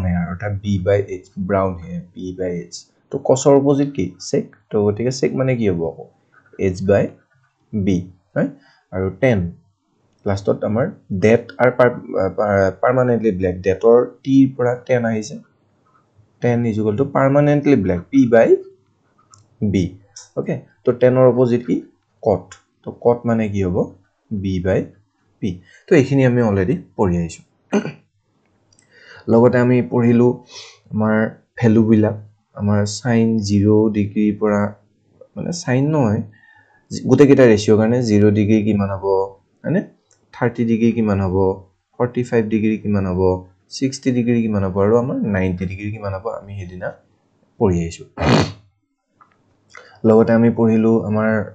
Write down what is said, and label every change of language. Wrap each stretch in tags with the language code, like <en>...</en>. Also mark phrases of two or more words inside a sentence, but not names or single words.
<as>হেয়াৰ অৰ্থাৎ b/h</as> <en>brown hair</en> <as>b/h তো cosৰ অপোজিট কি sec তো গতিকে sec মানে কি হ'ব আকৌ h/b হয় আৰু tan লাষ্টত আমাৰ det আৰু</as> <en>permanently black</en> <as>detor t পৰা tan আহিছে</as> <en>tan is equal to permanently black p/b</en> <as>ওকে তো tan ৰ অপোজিট কি cot তো cot মানে কি হ'ব b/p তো এইখিনি আমি অলৰেডি পঢ়ি আইছো লগতে আমি পঢ়িলো আমাৰ ভ্যালু বিলাক আমাৰ sin 0 ডিগ্ৰী পৰা মানে sin নহয় গোটে কেইটা ৰেশিও কাৰণে 0 ডিগ্ৰী কিমান হ'ব মানে 30 ডিগ্ৰী কিমান হ'ব 45 ডিগ্ৰী কিমান হ'ব 60 ডিগ্ৰী কিমান হ'ব আৰু আমাৰ 90 ডিগ্ৰী কিমান হ'ব আমি হেদিনা পঢ়ি আইছো লগতে আমি পঢ়িলো আমাৰ</as>